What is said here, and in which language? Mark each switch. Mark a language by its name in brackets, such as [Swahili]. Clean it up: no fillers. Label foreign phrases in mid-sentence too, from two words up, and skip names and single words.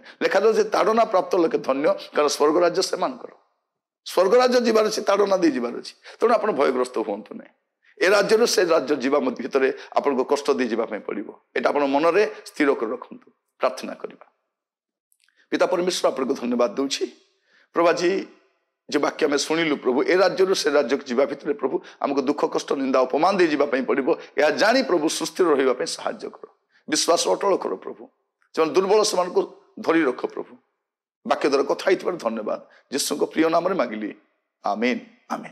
[Odia] ଲେଖାଯାଉଛି ଯେ ତାଡ଼ନା ପ୍ରାପ୍ତ ଲୋକେ ଧନ୍ୟ, କାରଣ ସ୍ୱର୍ଗ ରାଜ୍ୟ ସେମାନଙ୍କର। ସ୍ୱର୍ଗ ରାଜ୍ୟ ଯିବାର ଅଛି, ତାଡ଼ନା ଦେଇ ଯିବାର ଅଛି। ତେଣୁ ଆପଣ ଭୟଗ୍ରସ୍ତ ହୁଅନ୍ତୁ ନାହିଁ। ଏ ରାଜ୍ୟରୁ ସେ ରାଜ୍ୟ ଯିବା ଭିତରେ ଆପଣଙ୍କୁ କଷ୍ଟ ଦେଇ ଯିବା ପାଇଁ ପଡ଼ିବ। ଏଇଟା ଆପଣ ମନରେ ସ୍ଥିର କରି ରଖନ୍ତୁ। ପ୍ରାର୍ଥନା କରିବା। ପିତା ପରମେଶ୍ୱର, ଆପଣଙ୍କୁ ଧନ୍ୟବାଦ ଦେଉଛି ପ୍ରଭୁ। ଆଜି যে বাক্য আমি শুଣିଲୁ প্রভু, এ রাজ্যରୁ ସେ ରାଜ୍ୟକୁ ଯିବା ଭିତରେ ପ୍ରଭୁ ଆମକୁ ଦୁଃଖ କଷ୍ଟ ନିନ୍ଦା ଅପମାନ ଦେଇ ଯିବା ପାଇଁ ପଡ଼ିବ। ଏହା ଜାଣି ପ୍ରଭୁ ସୁସ୍ଥିର ରହିବା ପାଇଁ ସାହାଯ୍ୟ କର, ବିଶ୍ୱାସ ଅଟଳ କର ପ୍ରଭୁ। ସେମାନେ ଦୁର୍ବଳ, ସେମାନଙ୍କୁ ଧରି ରଖ ପ୍ରଭୁ। ବାକ୍ୟ ଦ୍ୱାରା କଥା ହେଇଥିବାର ଧନ୍ୟବାଦ। ଯୀଶୁଙ୍କ ପ୍ରିୟ ନାମରେ ମାଗିଲି, ଆମେନ୍ ଆମେନ୍।